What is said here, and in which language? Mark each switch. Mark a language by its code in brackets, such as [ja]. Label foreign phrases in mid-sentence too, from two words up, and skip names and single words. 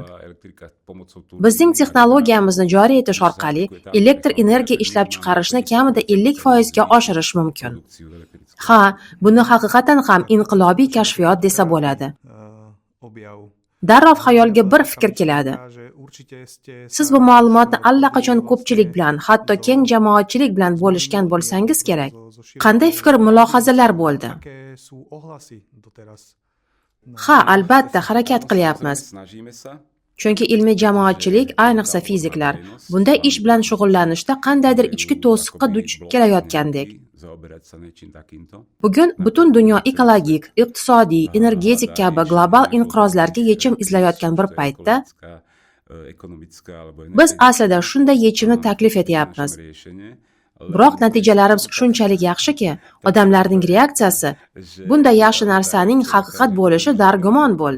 [uz] Bizning texnologiyamizni joriy etish orqali elektr energiya ishlab chiqarishni kamida 50% ga oshirish mumkin. Ha, buni haqiqatan ham inqilobiy kashfiyot desa bo'ladi. [sk] objav. [uz] Darrov xayolga bir fikr keladi. [sk] Že určite ste [uz] Siz bu ma'lumotni allaqachon ko'pchilik bilan, hatto keng jamoatchilik bilan bo'lishgan bo'lsangiz kerak. Qanday fikr mulohazalar bo'ldi? [sk] Aké sú ohlasy doteraz? [uz] Ha, albatta harakat qilyapmiz. [sk] Snažíme sa [uz] Chunki ilmiy jamoatchilik, ayniqsa fiziklar, bunday ish bilan shug'ullanishda qandaydir ichki to'siqqa duch kelayotgandek. [sk] zaoberať sa niečím takýmto. [uz] Bugun butun dunyo ekologik, iqtisodiy, energetik kabi global inqirozlarga yechim izlayotgan bir paytda [sk] Ekonomická alebo [uz] biz aslida shunday yechimni taklif etyapmiz. Biroq natijalarimiz shunchalik yaxshiki, odamlarning reaksiyasi bunday yaxshi narsaning haqiqat bo'lishi dargumon bo'ldi.